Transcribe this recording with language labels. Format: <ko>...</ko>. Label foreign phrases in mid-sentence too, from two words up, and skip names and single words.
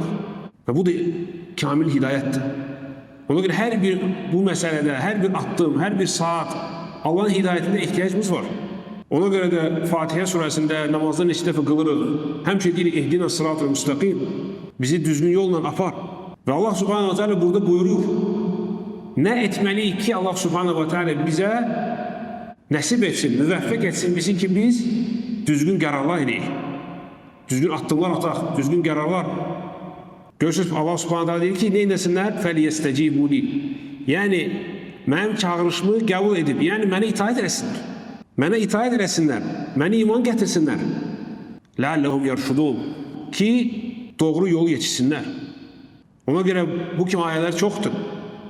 <az>Və bu da kamil hidayətdir. Ona görə hər bir bu məsələdə, hər bir addım, hər bir saat Allahın hidayətində ehtiyacımız var. Ona görə də Fatihə surəsində namazda neçə dəfə qılırıq. Həmişə deyirik,</az> <ar>اهدنا الصراط المستقيم.</ar> <az>Bizi düzgün yolla apar. Və Allah</az> <ar>سبحانه وتعالى</ar> <az>burada buyurur. Nə etməliyik ki, Allah</az> <ar>سبحانه وتعالى</ar> <az>bizə nəsib etsin, müvəffəq etsin bizi ki, biz düzgün qərarlar edək. Düzgün addımlar ataq, düzgün qərarlar. Görürsünüz, Allah</az> <ar>سبحانه تعالى</ar> <az>deyir ki, neynəsinlər?</az> <ar>فَلْيَسْتَجِيبُوا لِي.</ar> <az>Yəni, mənim çağırışımı qəbul edib, yəni mənə itaət eləsinlər. Mənə itaət eləsinlər, mənə iman gətirsinlər.</az> <ar>لَعَلَّهُمْ يَرْشُدُونَ.</ar> <az>Ki, doğru yolu yetişsinlər. Ona görə bu kimi ayələr çoxdur.</az>